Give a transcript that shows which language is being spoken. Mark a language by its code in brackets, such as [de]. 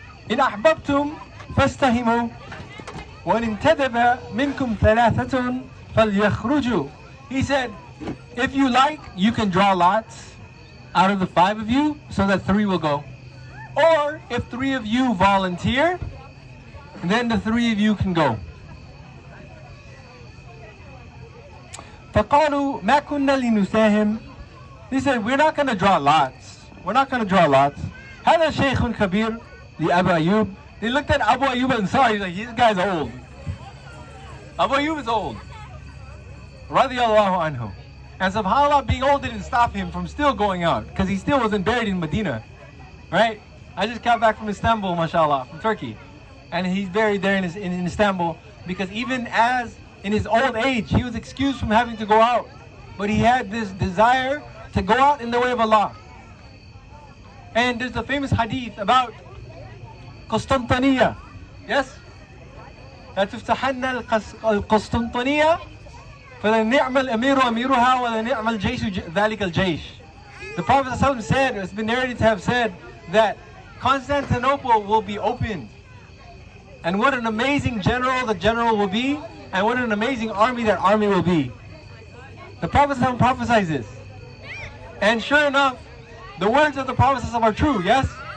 [ar] إن أحببتم فاستهموا وإن انتدب منكم 3 فليخرجوا. [en] He said, if you like, you can draw lots out of the 5 of you so that 3 will go. Or if 3 of you volunteer, then the 3 of you can go. [ar] فقالوا ما كنا لنساهم. [en] They said, we're not going to draw lots. We're not going to draw lots. [ar] هذا شيخ كبير لأبو أيوب. [en] They looked at Abu Ayyub and saw, he's like, this guy's old. Abu Ayyub is old. Radiallahu anhu. And subhanAllah, being old didn't stop him from still going out, because he still wasn't buried in Medina. Right? I just got back from Istanbul, mashallah, from Turkey. And he's buried there in Istanbul, because even as in his old age, he was excused from having to go out. But he had this desire to go out in the way of Allah. And there's a famous hadith about Constantinople. Yes? [ar] لا تفتحن القسطنطينية فلنعم الأمير أميرها ولنعم الجيش ذلك الجيش. [en] The Prophet ﷺ said, it's been narrated to have said, that Constantinople will be opened. And what an amazing general the general will be, and what an amazing army that army will be. The Prophet ﷺ prophesies this. And sure enough, the words of the Prophet ﷺ are true, yes?